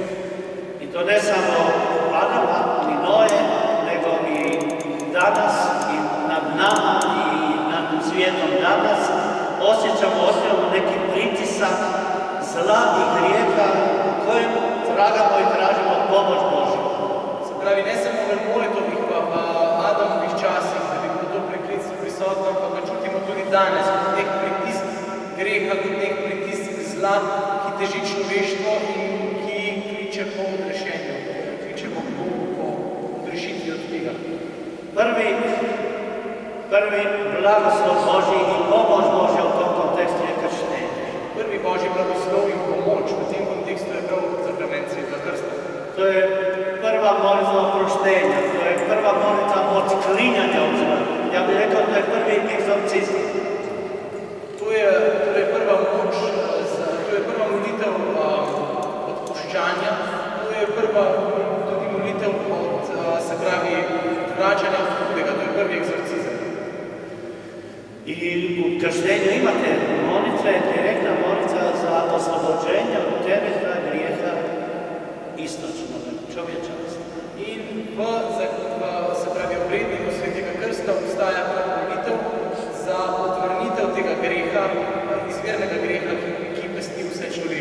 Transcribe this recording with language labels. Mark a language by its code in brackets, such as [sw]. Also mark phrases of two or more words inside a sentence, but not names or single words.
[hr] I to ne samo Adama ni Noe, nego i danas i nad nama i nad svijetom danas osjećamo neki pritisak zla i grijeha u kojem tragamo i tražimo pomoć Božju. [sl] Se pravi, ne samo v Noetovih pa Adamovih časih, da bi bilo to prekletstvo prisotno, ampak ga čutimo tudi danes, kot nek pritisk greha, kot nek pritisk zla, ki teži človeštvo in ki kliče po odrešenju, kliče po odrešitvi od tega. [hr] Prvi blagoslov Božji i pomoć Božja u tom kontekstu je krštenje. [sl] Prvi Božji blagoslov in pomoč v tem kontekstu je prav sakrament Svetega krsta. [hr] To je prva molitva oproštenja, to je prva molitva otklinjanja od zla. Ja bih rekao da je prvi egzorcizam. [sl] To je prva moč, to je prva molitev odpuščanja, to je prva tudi molitev od, se pravi, vračanja od drugega, to je prvi egzorcizam. [hr] I u krštenju imate molitve, direktna molitva za oslobođenje od tereta grijeha istočnog čovječanstva. [sl] In se pravi, obredniku Svetega krsta obstaja molitev za odvrnitev tega greha, izvirnega greha, ki pesti vse